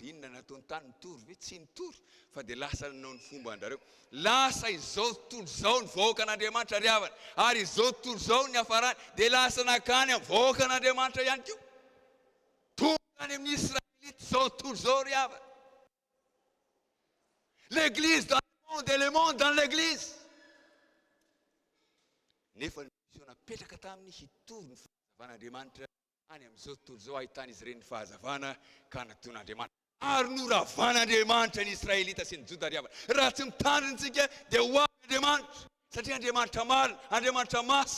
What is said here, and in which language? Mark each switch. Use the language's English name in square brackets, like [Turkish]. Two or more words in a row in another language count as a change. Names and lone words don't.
[Malagasy] Inona nataony tany nitory ve? Tsy nitory, fa dia lasa nanao ny fomba andareo. Lasa izao tontolo izao ny vahoaka an'Andriamanitra ry havana. Ary izao tontolo izao ny hafarany dia lasa nakany amin'ny vahoaka an'Andriamanitra ihany koa. Tonga any amin'ny Israelita izao tontolo izao ry havana. [French] L'église dans le monde et le monde dans l'église. [Malagasy] Nefa ny mission napetraka tamin'ny hitory ny fahazavan'Andriamanitra any amin'izao tontolo izao ahitana izy ireny ny fahazavana ka nataon'Andriamanitra. Ary noravan'Andriamanitra ny Israelita sy ny Joda ry havana. Raha tsy mitandrinatsika dia ho avy Andriamanitra. Satria Andriamanitra marina, Andriamanitra masina.